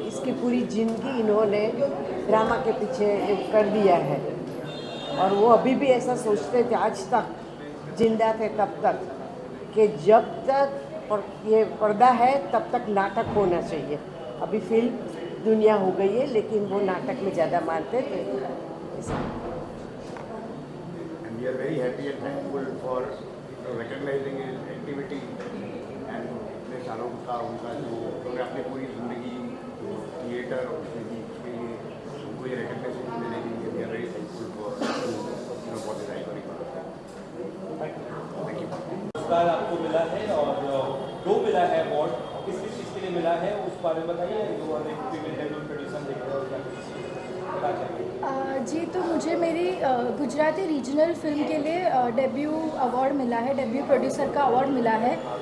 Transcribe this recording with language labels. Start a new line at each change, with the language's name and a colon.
Hindi: इसकी पूरी ज़िंदगी इन्होंने ड्रामा के पीछे कर दिया है और वो अभी भी ऐसा सोचते थे, आज तक जिंदा थे तब तक, कि जब तक ये पर्दा है तब तक नाटक होना चाहिए। अभी फिल्म दुनिया हो गई है लेकिन वो नाटक में ज़्यादा मानते थे।
English: We are very happy and thankful for recognizing his activity and
Hindi: इतने सालों का उनका जो उन्होंने अपनी पूरी ज़िंदगी थिएटर और उसके लिए उनको ये रिकग्नाइजेशन देने के लिए
English: we are very thankful for the right Thank you.
Hindi: पुरस्कार आपको मिला है और 2 मिला है अवार्ड, किस किस चीज़ के लिए मिला है उस बारे में बताइए। जो फीमेल डेब्यू प्रोड्यूसर देख रहे हो क्या चाहिए? जी, तो मुझे मेरी गुजराती रीजनल फिल्म के लिए डेब्यू अवार्ड मिला है, डेब्यू प्रोड्यूसर का अवार्ड मिला है।